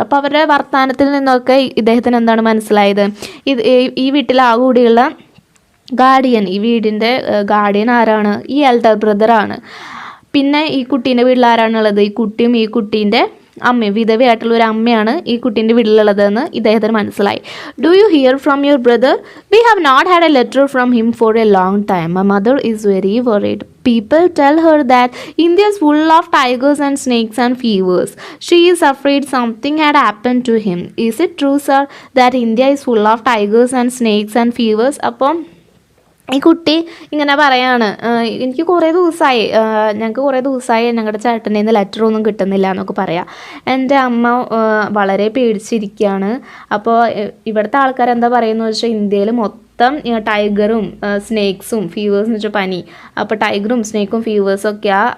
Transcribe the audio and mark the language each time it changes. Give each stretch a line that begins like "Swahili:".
Malayalam: അപ്പോൾ അവരുടെ വർത്തമാനത്തിൽ നിന്നൊക്കെ ഇദ്ദേഹത്തിന് എന്താണ് മനസ്സിലായത്, ഇത് ഈ വീട്ടിലെ ആ കൂടിയുള്ള ഗാർഡിയൻ, ഈ വീടിൻ്റെ ഗാർഡിയൻ ആരാണ്, ഈ എൽഡർ ബ്രദറാണ്. പിന്നെ ഈ കുട്ടീൻ്റെ വീട്ടിൽ ആരാണുള്ളത്, ഈ കുട്ടിയും ഈ കുട്ടീൻ്റെ അമ്മയും, വിധവയായിട്ടുള്ള ഒരു അമ്മയാണ് ഈ കുട്ടീൻ്റെ വീട്ടിലുള്ളതെന്ന് ഇദ്ദേഹത്തിന് മനസ്സിലായി.
English: Do you hear from your brother, we have not had a letter from him for a long time, my mother is very worried. People tell her that India is full of tigers and snakes and fevers. She is afraid something had happened to him. Is it true, sir, that India is full of tigers and snakes and fevers?
Malayalam: അപ്പം ഈ കുട്ടി ഇങ്ങനെ പറയാണ്, എനിക്ക് കുറേ ദിവസമായി, ഞങ്ങൾക്ക് കുറേ ദിവസമായി ഞങ്ങളുടെ ചേട്ടൻ്റെ നിന്ന് ലെറ്ററൊന്നും കിട്ടുന്നില്ല എന്നൊക്കെ പറയാം. എൻ്റെ അമ്മ വളരെ പേടിച്ചിരിക്കുകയാണ്. അപ്പോൾ ഇവിടുത്തെ ആൾക്കാർ എന്താ പറയുന്നത് വെച്ചാൽ ഇന്ത്യയിൽ മൊത്തം ടൈഗറും സ്നേക്സും ഫീവേഴ്സ് എന്ന് വെച്ചാൽ പനി, അപ്പോൾ ടൈഗറും സ്നേക്കും ഫീവേഴ്സൊക്കെയാണ്.